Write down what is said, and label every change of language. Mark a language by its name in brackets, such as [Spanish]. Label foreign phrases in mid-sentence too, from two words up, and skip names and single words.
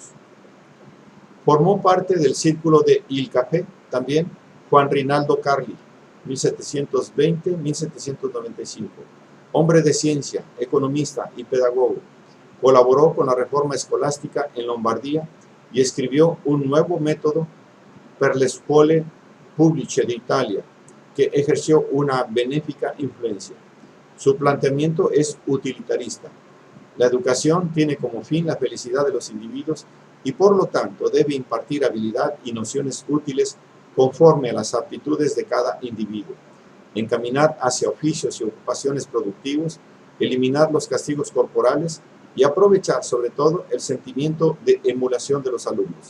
[Spanish] Formó parte del círculo de Il Café también Juan Rinaldo Carli, 1720-1795, hombre de ciencia, economista y pedagogo. Colaboró con la reforma escolástica en Lombardía y escribió un nuevo método [Italian] per le scuole pubbliche d'Italia, [Spanish] que ejerció una benéfica influencia. Su planteamiento es utilitarista. La educación tiene como fin la felicidad de los individuos y por lo tanto debe impartir habilidad y nociones útiles conforme a las aptitudes de cada individuo, encaminar hacia oficios y ocupaciones productivos, eliminar los castigos corporales y aprovechar sobre todo el sentimiento de emulación de los alumnos.